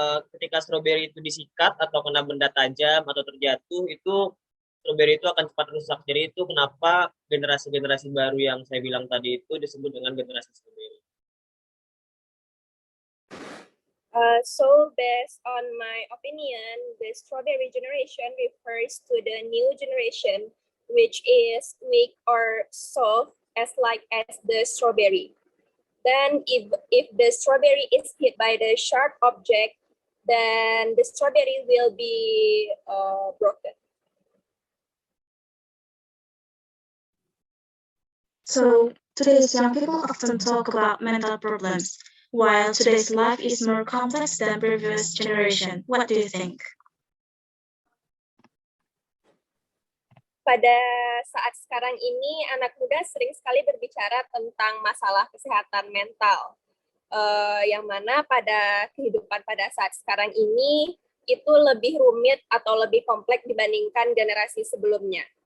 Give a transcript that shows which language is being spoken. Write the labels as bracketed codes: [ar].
[id] Ketika strawberry itu disikat atau kena benda tajam atau terjatuh, itu strawberry itu akan cepat rusak. Jadi itu kenapa generasi-generasi baru yang saya bilang tadi itu disebut dengan generasi strawberry. [en] So based on my opinion, the strawberry generation refers to the new generation, which is weak or soft as the strawberry. Then if the strawberry is hit by the sharp object, then the strawberry will be broken. So today's young people often talk about mental problems, while today's life is more complex than previous generation. What do you think? [id] Pada saat sekarang ini, anak muda sering sekali berbicara tentang masalah kesehatan mental, yang mana pada kehidupan pada saat sekarang ini itu lebih rumit atau lebih kompleks dibandingkan generasi sebelumnya.